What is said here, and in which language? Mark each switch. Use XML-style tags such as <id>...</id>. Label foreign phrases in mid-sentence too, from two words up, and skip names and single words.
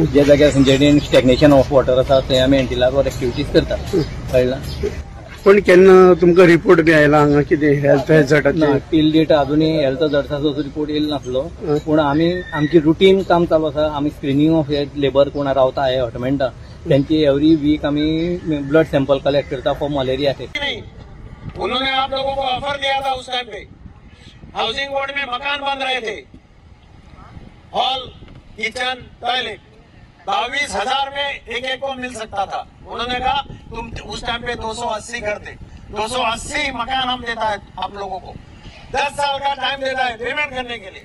<kok>जे जाग्यार जेणे</kok> <en>stagnation of water</en> <kok>आसा थंय आमी</kok> <en>anti larval activities</en> <kok>करता. कळ्ळां? पण केन्ना तुमकां रिपोर्ट बी आयला हांगा कितें</kok> <en>health hazard? till date</en> <kok>अजूनही</kok> <en>health hazard</en> <kok>रिपोर्ट येयलो नासलो, पूण आमी आमची रुटीन काम चालू आसा. आमी</kok> <en>screening of labour</en> <kok>कोण रावता हे हॉटमेंटा त्यांची</kok> <en>every week</en> <kok>आमी</kok> <en>blood sample collect</en> <kok>करता</kok> <en>for malaria test.</en> <hi>उन्होंने आप लोगों को ऑफर दिया था उस टाइम पे,</hi> <en>housing board</en> <hi>में मकान बन रहे थे, हॉल, किचन, टॉयलेट 22,000 में एक को मिल सकता था. उन्होंने कहा तुम उस टाइम पे 280 घर थे, 280 मकान हम देता है आप लोगों को, 10 साल का टाइम देता है पेमेंट करने के लिए.</hi>